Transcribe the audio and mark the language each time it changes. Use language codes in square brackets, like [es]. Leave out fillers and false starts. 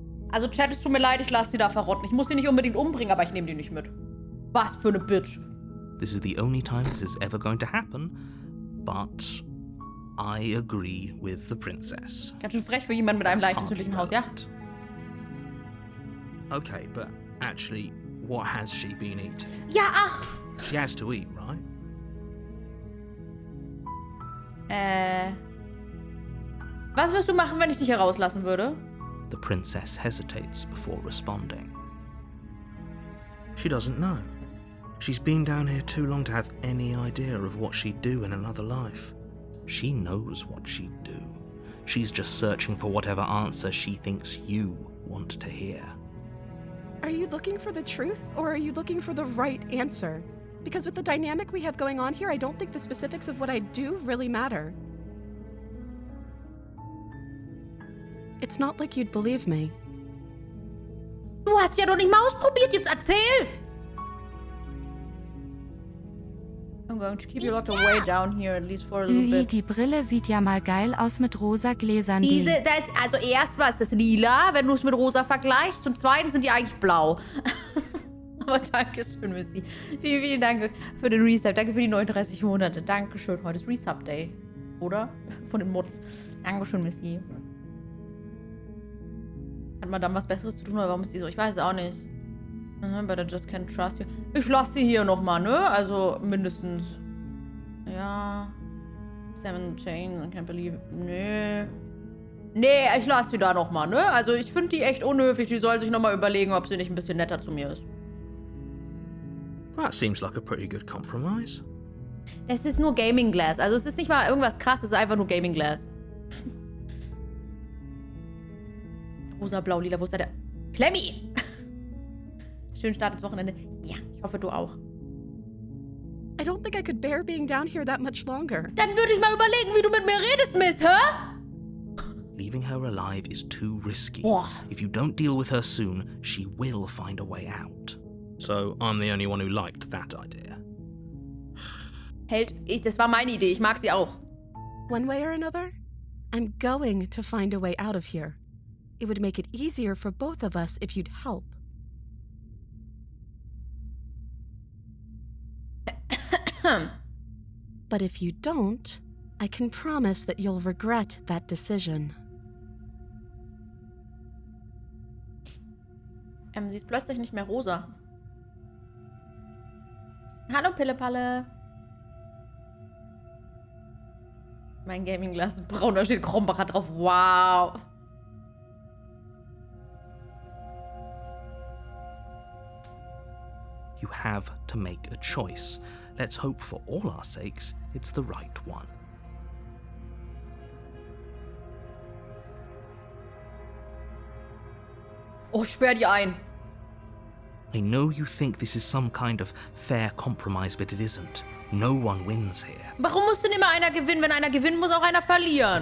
[de] Also Chat, es tut mir leid, ich lasse sie da verrotten. Ich muss sie nicht unbedingt umbringen, aber ich nehme die nicht mit. Was für eine Bitch. [en] This is the only time this is ever going to happen, but I agree with the princess. [de] Ganz schön frech für jemanden mit einem leicht entzündlichen Haus, ja? [en] Okay, but actually, what has she been eating? [de] Ja, ach! [en] She has to eat, right? [de] Was wirst du machen, wenn ich dich hier rauslassen würde? [en] The princess hesitates before responding. She doesn't know. She's been down here too long to have any idea of what she'd do in another life. She knows what she'd do. She's just searching for whatever answer she thinks you want to hear. Are you looking for the truth, or are you looking for the right answer? Because with the dynamic we have going on here, I don't think the specifics of what I do really matter. It's not like you'd believe me. [de] Du hast ja doch nicht mal ausprobiert, jetzt erzähl! [en] I'm going to keep you locked away down here, at least for a little bit. [de] Die Brille sieht ja mal geil aus mit rosa Gläsern. Also erstmal ist das lila, wenn du es mit rosa vergleichst. Und zweitens sind die eigentlich blau. Aber danke schön, Missy. Vielen, vielen Dank für den Resub. Danke für die 39 Monate. Dankeschön. Heute ist Resub Day. Oder? Von den Mods. Dankeschön, Missy. Hat Madame was Besseres zu tun oder warum ist die so? Ich weiß es auch nicht. [en] But I just can't trust you. [de] Ich lasse sie hier nochmal, ne? Also mindestens. Ja. [en] 7 Chains, I can't believe. [de] Nee. Nee, ich lasse sie da nochmal, ne? Also ich finde die echt unhöflich. Die soll sich nochmal überlegen, ob sie nicht ein bisschen netter zu mir ist. [en] That seems like a pretty good compromise. [de] Es ist nur Gaming Glass. Also es ist nicht mal irgendwas krasses, es ist einfach nur Gaming Glass. Rosa, blau, lila, wo ist da der... Klemmi! Schönen Start ins Wochenende. Ja, ich hoffe, du auch. [en] I don't think I could bear being down here that much longer. [de] Dann würde ich mal überlegen, wie du mit mir redest, Miss, hä? [en] Leaving her alive is too risky. [de] Boah. [en] If you don't deal with her soon, she will find a way out. So, I'm the only one who liked that idea. [de] Das war meine Idee. Ich mag sie auch. [en] One way or another, I'm going to find a way out of here. It would make it easier for both of us if you'd help. But if you don't, I can promise that you'll regret that decision. [de] Sie ist plötzlich nicht mehr rosa. Hallo, Pillepalle. Mein Gaming-Glas ist braun, da steht Krombacher drauf. Wow. [en] You have to make a choice. Let's hope for all our sakes it's the right one. [de] Oh, sperr die ein. [en] I know you think this is some kind of fair compromise, but it isn't. No one wins here. [de] Warum muss denn immer einer gewinnen? Wenn einer gewinnen muss, auch einer verlieren.